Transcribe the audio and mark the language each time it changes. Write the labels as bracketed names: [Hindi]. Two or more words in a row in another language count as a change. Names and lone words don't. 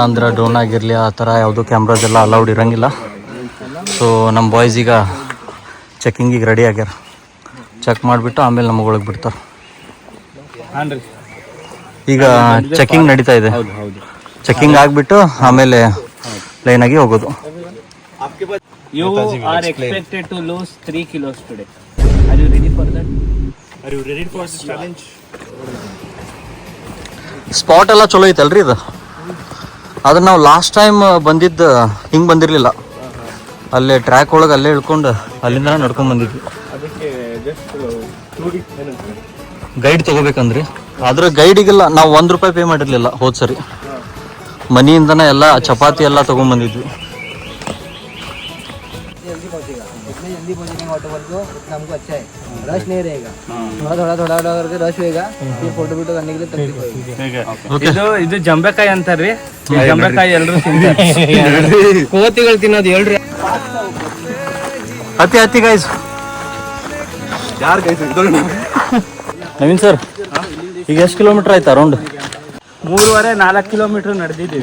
[Kannada] ಅಂದ್ರೆ ಡ್ರೋನ್ ಆಗಿರಲಿ ಆ ಥರ ಯಾವುದೂ ಕ್ಯಾಮ್ರಾಸ್ ಎಲ್ಲ ಅಲೌಡ್ ಇರೋಂಗಿಲ್ಲ. ಸೊ ನಮ್ಮ ಬಾಯ್ಸ್ ಈಗ ಚೆಕ್ಕಿಂಗಿಗೆ ರೆಡಿ ಆಗ್ಯಾರ. ಚೆಕ್ ಮಾಡಿಬಿಟ್ಟು ಆಮೇಲೆ ನಮಗೆ ಒಳಗೆ ಬಿಡ್ತಾರೆ. ಈಗ ಚೆಕ್ಕಿಂಗ್ ನಡೀತಾ ಇದೆ. ಚೆಕ್ಕಿಂಗ್ ಆಗಿಬಿಟ್ಟು ಆಮೇಲೆ ಲೈನಾಗಿ ಹೋಗೋದು. [English] You are expected to lose 3 kilos today. Are you ready for that? Are you ready for this challenge? [Kannada] ಸ್ಪಾಟ್ ಎಲ್ಲ ಚಲೋ ಐತಲ್ರಿ ಇದು. ಆದ್ರೆ ನಾವು ಲಾಸ್ಟ್ ಟೈಮ್ ಬಂದಿದ್ದು ಹಿಂಗೆ ಬಂದಿರಲಿಲ್ಲ. ಅಲ್ಲೇ ಟ್ರ್ಯಾಕ್ ಒಳಗೆ ಅಲ್ಲೇ ಇಳ್ಕೊಂಡು ಅಲ್ಲಿಂದ ನಡ್ಕೊಂಡು ಬಂದಿದ್ವಿ. ಗೈಡ್ ತೊಗೋಬೇಕಂದ್ರಿ, ಆದ್ರೆ ಗೈಡಿಗೆಲ್ಲ ನಾವು ₹1 ಪೇ ಮಾಡಿರಲಿಲ್ಲ ಹೋದ ಸರಿ. ಮನೆಯಿಂದನೇ ಎಲ್ಲ ಚಪಾತಿ ಎಲ್ಲ ತೊಗೊಂಡ್ಬಂದಿದ್ವಿ. [Hindi] हमको अच्छा है, रश नहीं रहेगा. थोड़ा करके रश होएगा, फिर फोटो करने के लिए तकलीफ होगी. [Kannada] ಇದು ಜಂಬೆಕಾಯಿ ಅಂತಾರ್ರಿ. ಜಂಬೆಕಾಯಿ ಎಲ್ಲರೂ ತಿಂತಾರೆ. ಕೋತಿಗಳು ತಿನ್ನೋದು ಹೇಳ್ರಿ. ಹತ್ತಿ ಗೈಸ್. ಯಾರು ಗೈಸ್ ನವೀನ್ ಸರ್, ಈಗ ಎಷ್ಟು ಕಿಲೋಮೀಟರ್ ಆಯ್ತು ಅರೌಂಡ್? 3.5-4 ಕಿಲೋಮೀಟರ್ ನಡೆದಿದ್ದೀವಿ.